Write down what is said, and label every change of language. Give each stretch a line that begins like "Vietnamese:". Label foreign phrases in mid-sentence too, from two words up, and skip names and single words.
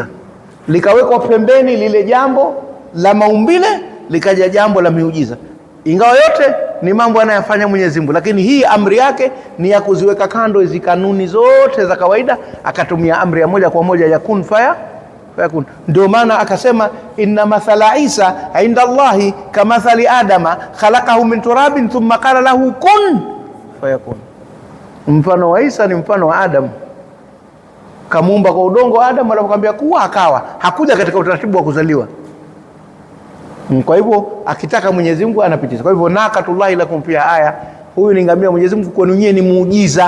Swahili: Likawekwa pembeni lile jambo la maumbile, likaja jambo la miujiza. Ingawa yote ni mambo anayofanya Mwenyezi Mungu, lakini hii amri yake ni ya kuziweka kando hizi kanuni zote za kawaida, akatumia amri ya moja kwa moja ya
Arabic: كن فيكون.
Swahili: Ndio maana akasema,
Arabic: إن مثل عيسى عند الله كمثل آدم خلقه من تراب ثم قال له كن فيكون.
Swahili: Mfano wa Isa ni mfano wa Adam, kamuumba kwa udongo Adam, alipokuambia kuwa akawa. Hakuja katika utaratibu wa kuzaliwa. Kwa hivyo akitaka Mwenyezi Mungu anapitisha. Kwa hivyo
Arabic: ناقة الله لكم فيها آية,
Swahili: huyu ni ngamia Mwenyezi Mungu kwenu nyie ni muujiza.